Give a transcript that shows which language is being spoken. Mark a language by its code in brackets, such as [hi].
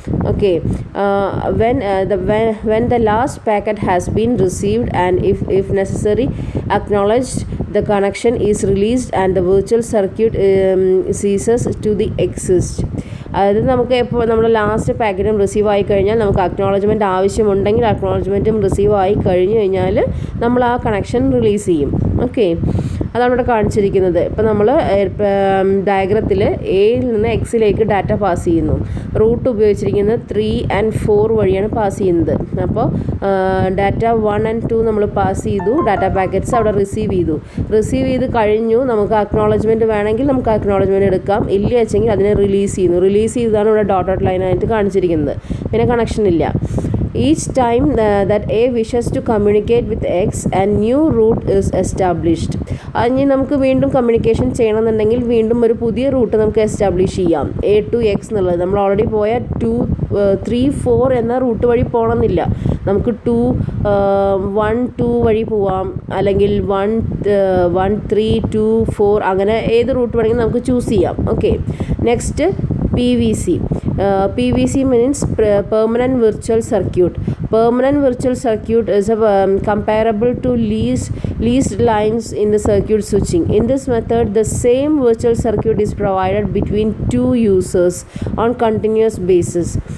[en] Okay, when the last packet has been received and if necessary acknowledged, the connection is released and the virtual circuit ceases to the exist. [ml] അതായത് നമുക്ക് എപ്പോൾ നമ്മൾ last പാക്കറ്റും receive ആയി കഴിഞ്ഞാൽ നമുക്ക് acknowledgement ആവശ്യമുണ്ടെങ്കിൽ അക്നോളജ്മെൻറ്റും receive ആയി കഴിഞ്ഞു കഴിഞ്ഞാൽ നമ്മൾ ആ കണക്ഷൻ റിലീസ് ചെയ്യും. ഓക്കെ, അതാണ് ഇവിടെ കാണിച്ചിരിക്കുന്നത്. ഇപ്പോൾ നമ്മൾ ഡയഗ്രത്തിൽ എയിൽ നിന്ന് എക്സിലേക്ക് ഡാറ്റ പാസ് ചെയ്യുന്നു. റൂട്ട് ഉപയോഗിച്ചിരിക്കുന്നത് 3 and 4 വഴിയാണ് പാസ് ചെയ്യുന്നത്. അപ്പോൾ ഡാറ്റ 1 and 2 നമ്മൾ പാസ് ചെയ്തു. ഡാറ്റ പാക്കറ്റ്സ് അവിടെ റിസീവ് ചെയ്ത് കഴിഞ്ഞു. നമുക്ക് അക്നോളജ്മെൻറ്റ് വേണമെങ്കിൽ നമുക്ക് അക്നോളജ്മെൻറ്റ് എടുക്കാം. ഇല്ല വെച്ചെങ്കിൽ അതിനെ റിലീസ് ചെയ്തതാണ് ഇവിടെ ഡോട്ടഡ് ലൈനായിട്ട് കാണിച്ചിരിക്കുന്നത്. പിന്നെ കണക്ഷൻ ഇല്ല. [en] Each time that A wishes to communicate with X, a new route is established. [ml] ഇനി നമുക്ക് വീണ്ടും കമ്മ്യൂണിക്കേഷൻ ചെയ്യണമെന്നുണ്ടെങ്കിൽ വീണ്ടും ഒരു പുതിയ റൂട്ട് നമുക്ക് എസ്റ്റാബ്ലിഷ് ചെയ്യാം. A to X എന്നുള്ളത് നമ്മൾ ഓൾറെഡി പോയ 2, 3, 4 എന്ന റൂട്ട് വഴി പോകണമെന്നില്ല. നമുക്ക് 2, 1, 2 വഴി പോവാം, അല്ലെങ്കിൽ 1, 3, 2, 4 അങ്ങനെ ഏത് റൂട്ട് വേണമെങ്കിലും നമുക്ക് ചൂസ് ചെയ്യാം. [en] Okay, next PVC. PVC means permanent virtual circuit. Permanent virtual circuit is comparable to leased lines in the circuit switching. In this method, the same virtual circuit is provided between two users on continuous basis.